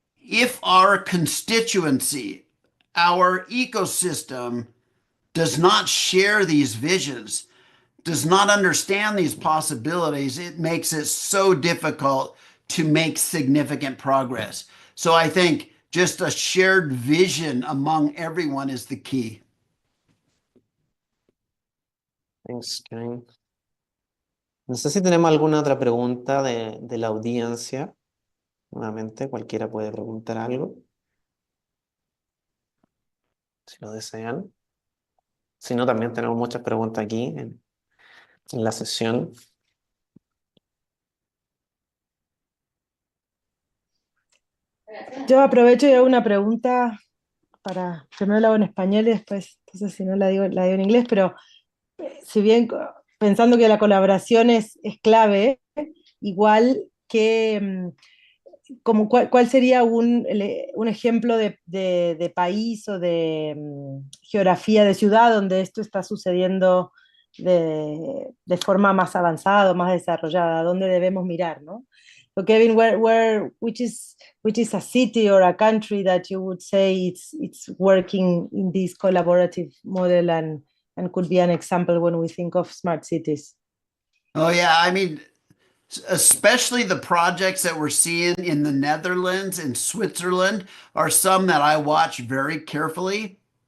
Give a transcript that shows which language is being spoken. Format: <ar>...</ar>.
<en>If our constituency, our ecosystem does not share these visions, does not understand these possibilities, it makes it so difficult to make significant progress. So I think just a shared vision among everyone is the key. Thanks, Kevin.</en> <es>No sé si tenemos alguna otra pregunta de la audiencia. Nuevamente, cualquiera puede preguntar algo, si lo desean. Si no, también tenemos muchas preguntas aquí en la sesión. Yo aprovecho y hago una pregunta primero la hago en español y después, entonces si no la digo en inglés, pero si bien pensando que la colaboración es clave, igual que como cuál sería un ejemplo de país o de geografía de ciudad donde esto está sucediendo de forma más avanzada, más desarrollada, dónde debemos mirar, ¿no?</es> <en>So Kevin, which is a city or a country that you would say it's working in this collaborative model and could be an example when we think of smart cities? Oh, yeah. I mean, especially the projects that we're seeing in the Netherlands and Switzerland are some that I watch very carefully.</en>